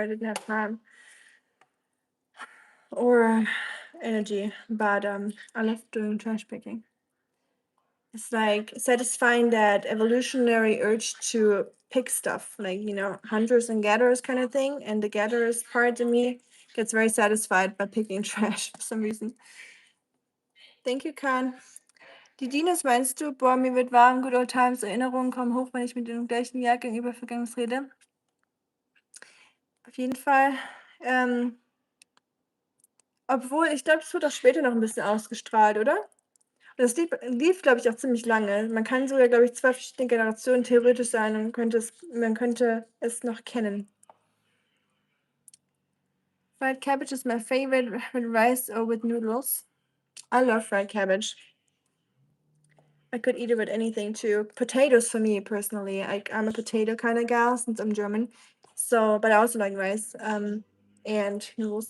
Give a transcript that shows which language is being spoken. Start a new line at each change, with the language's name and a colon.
English: I didn't have time or energy, but I love doing trash picking. It's like satisfying that evolutionary urge to pick stuff, like, hunters and gatherers kind of thing. And the gatherers part of me gets very satisfied by picking trash for some reason. Thank you, Khan.
German: Die Dinos meinst du? Boah, mir wird warm,
English: good old times,
German: Erinnerungen kommen hoch, wenn ich mit dem gleichen Jahr gegenüber Vergangenes rede. Auf jeden Fall. Obwohl, ich glaube, das wird auch später noch ein bisschen ausgestrahlt, oder? Das lief, glaube ich, auch ziemlich lange. Man kann sogar, glaube ich, 2 verschiedene Generationen theoretisch sein und man könnte es noch kennen.
English: Fried cabbage is my favorite with rice or with noodles. I love fried cabbage. I could eat it with anything too. Potatoes for me personally. I'm a potato kind of gal since I'm German. So, but I also like rice and noodles.